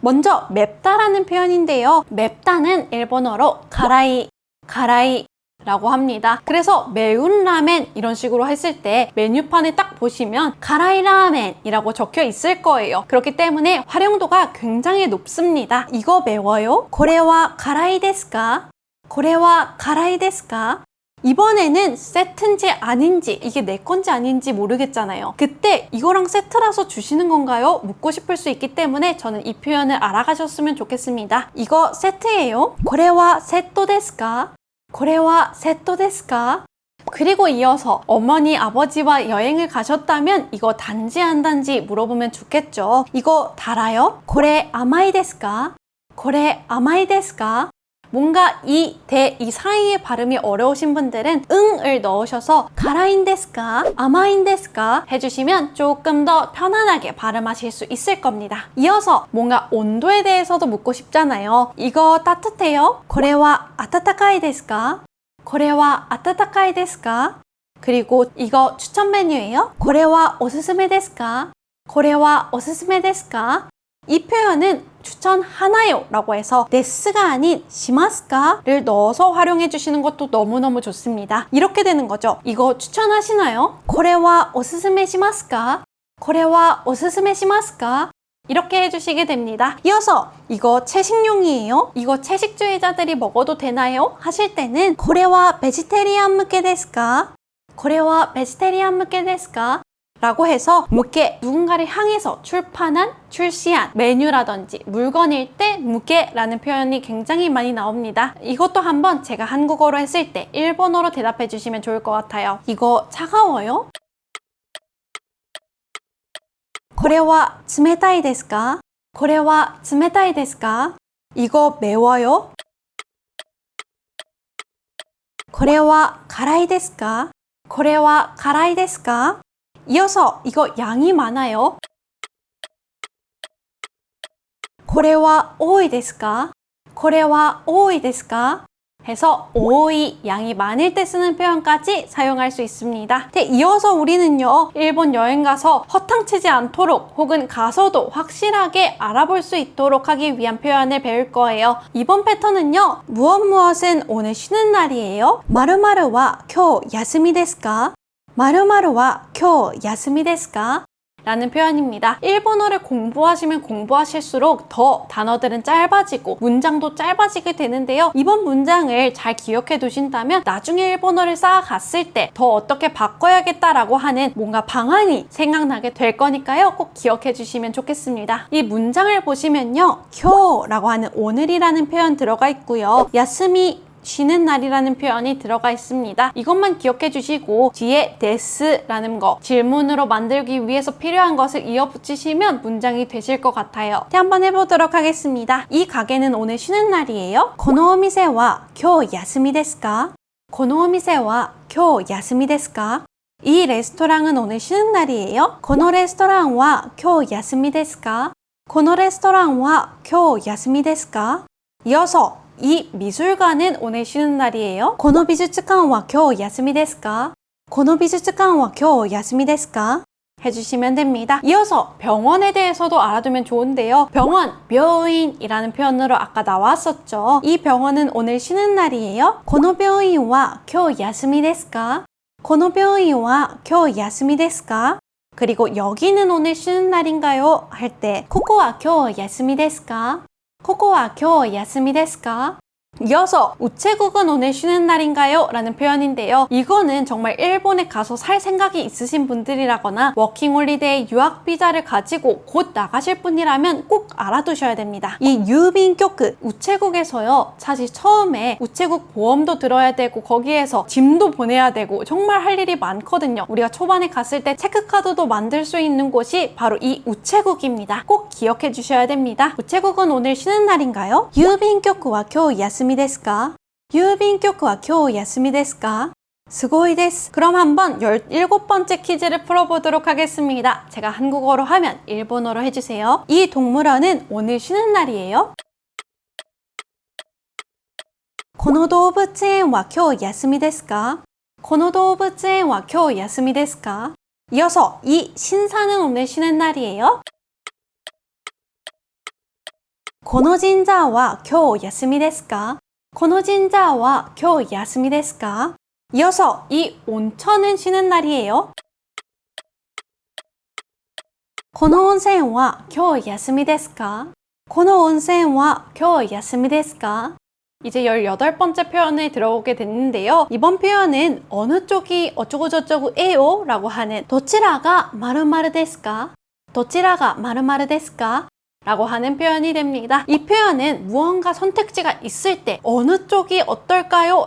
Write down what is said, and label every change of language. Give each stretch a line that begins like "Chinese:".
Korean: 먼저 맵다라는 표현인데요. 맵다는 일본어로 가라이, 가라이 라고 합니다. 그래서 매운 라멘 이런 식으로 했을 때 메뉴판에 딱 보시면 가라이 라멘이라고 적혀 있을 거예요. 그렇기 때문에 활용도가 굉장히 높습니다. 이거 매워요?
Japanese: これは 가라이 ですか? これは 가라이 ですか?
Korean: 이번에는 세트인지 아닌지, 이게 내 건지 아닌지 모르겠잖아요. 그때 이거랑 세트라서 주시는 건가요? 묻고 싶을 수 있기 때문에 저는 이 표현을 알아가셨으면 좋겠습니다. 이거 세트예요.
Japanese: これはセットですか?これはセットですか?
Korean: 그리고 이어서 어머니, 아버지와 여행을 가셨다면 이거 단지 안 단지 물어보면 좋겠죠. 이거 달아요?
Japanese: これ甘いですか?これ甘いですか?
Korean: 뭔가 이 사이의 발음이 어려우신 분들은 응을 넣으셔서 가라인 데스까? 아마인 데스까? 해주시면 조금 더 편안하게 발음하실 수 있을 겁니다. 이어서 뭔가 온도에 대해서도 묻고 싶잖아요. 이거 따뜻해요?
Japanese: これは温かいですか? これは温かいですか?
Korean: 그리고 이거 추천 메뉴예요?
Japanese: これはおすすめですか?これはおすすめですか?
Korean: 이 표현은 추천하나요? 라고 해서 데스가 아닌 시마스까? 를 넣어서 활용해 주시는 것도 너무너무 좋습니다. 이렇게 되는 거죠. 이거 추천하시나요?
Japanese: これはおすすめしますか?これはおすすめしますか?
Korean: 이렇게 해주시게 됩니다. 이어서 이거 채식용이에요? 이거 채식주의자들이 먹어도 되나요? 하실 때는
Japanese: これはベジタリアン向けですか? これはベジタリアン向けですか?
Korean: 라고 해서 무게, 누군가를 향해서 출판한, 출시한 메뉴라든지 물건일 때 무게라는 표현이 굉장히 많이 나옵니다. 이것도 한번 제가 한국어로 했을 때 일본어로 대답해 주시면 좋을 것 같아요. 이거 차가워요?
Japanese: これは冷たいですか?これは冷たいですか?
Korean: 이거 매워요?
Japanese: これは辛いですか?これは辛いですか?
Korean: 이어서 이거 양이 많아요?
Japanese: これは多いですか?これは多いですか?
Korean: 해서 오이, 양이 많을 때 쓰는 표현까지 사용할 수 있습니다. 이어서 우리는요, 일본 여행 가서 허탕치지 않도록 혹은 가서도 확실하게 알아볼 수 있도록 하기 위한 표현을 배울 거예요. 이번 패턴은요, 무엇은 오늘 쉬는 날이에요?
Japanese: 〇〇와今日休みですか?〇〇와今日休みですか?
Korean: 라는 표현입니다. 일본어를 공부하시면 공부하실수록 더 단어들은 짧아지고 문장도 짧아지게 되는데요. 이번 문장을 잘 기억해 두신다면 나중에 일본어를 쌓아갔을 때 더 어떻게 바꿔야겠다라고 하는 뭔가 방안이 생각나게 될 거니까요. 꼭 기억해 주시면 좋겠습니다. 이 문장을 보시면요. 쿄라고 하는 오늘이라는 표현 들어가 있고요. 야스미 쉬는 날이라는 표현이 들어가 있습니다. 이것만 기억해 주시고 뒤에 데스라는 거 질문으로 만들기 위해서 필요한 것을 이어붙이시면 문장이 되실 것 같아요. 한번 해보도록 하겠습니다. 이 가게는 오늘 쉬는 날이에요.
Japanese: このお店は今日休みですか?このお店は今日休みですか?
Korean: 이 레스토랑은 오늘 쉬는 날이에요.
Japanese: このレストランは今日休みですか?このレストランは今日休みですか?
Korean: 이어서 이 미술관은 오늘 쉬는 날이에요.
Japanese: この美術館は今日休みですか?この美術館は今日休みですか?
Korean: 해주시면 됩니다. 이어서 병원에 대해서도 알아두면 좋은데요. 병원, 병인이라는 표현으로 아까 나왔었죠. 이 병원은 오늘 쉬는 날이에요.
Japanese: この病院は今日休みですか?この病院は今日休みですか?
Korean: 그리고 여기는 오늘 쉬는 날인가요? 할 때
Japanese: ここは今日休みですか?ここは今日休みですか?
Korean: 이어서 우체국은 오늘 쉬는 날인가요? 라는 표현인데요. 이거는 정말 일본에 가서 살 생각이 있으신 분들이라거나 워킹홀리데이 유학비자를 가지고 곧 나가실 분이라면 꼭 알아두셔야 됩니다. 이 유빈교크 우체국에서요. 사실 처음에 우체국 보험도 들어야 되고 거기에서 짐도 보내야 되고 정말 할 일이 많거든요. 우리가 초반에 갔을 때 체크카드도 만들 수 있는 곳이 바로 이 우체국입니다. 꼭 기억해 주셔야 됩니다. 우체국은 오늘 쉬는 날인가요?
Japanese: 유빈교크와今日休みですか?유빈교크와 今日休みですか? すごいです.
Korean: 그럼 한번 17번째 퀴즈를 풀어보도록 하겠습니다. 제가 한국어로 하면 일본어로 해주세요. 이 동물원은 오늘 쉬는 날이에요.
Japanese: この動物園は今日休みですか?この動物園は今日休みですか?
Korean: 이어서 이 신사는 오늘 쉬는 날이에요.
Japanese: この神社は今日休みですか?この神社は今日休みですか?
Korean: 이어서 이 온천은 쉬는 날이에요.
Japanese: この温泉は今日休みですか? この温泉は今日休みですか?
Korean: 이제 18번째 표현에 들어오게 됐는데요. 이번 표현은 어느 쪽이 어쩌고저쩌고예요 라고 하는 도치라가 마르마르 데스까? 도치라가 마르마르 데스까? 라고 하는 표현이 됩니다. 이 표현은 무언가 선택지가 있을 때 어느 쪽이 어떨까요?